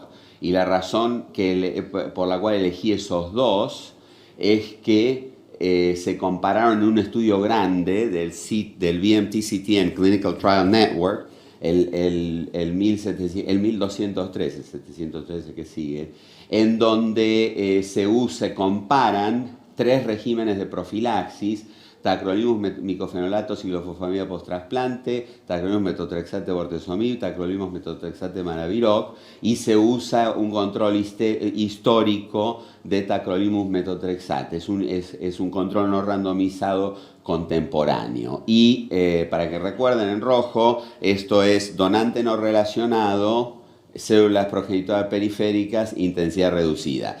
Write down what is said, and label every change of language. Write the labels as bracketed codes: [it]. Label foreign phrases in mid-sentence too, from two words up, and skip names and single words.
[es] Y la razón por la cual elegí esos dos es que se compararon en un estudio grande del BMT-CTN Clinical Trial Network, el 1213, el 713 que sigue, en donde se comparan 3 regímenes de profilaxis: tacrolimus micofenolato, ciclofosfamida post-trasplante, tacrolimus metotrexate bortezomib, tacrolimus metotrexate Maraviroc, y se usa un control histórico de tacrolimus metotrexate. Es un control no randomizado contemporáneo. Y para que recuerden, en rojo, esto es donante no relacionado, células progenitoras periféricas, intensidad reducida.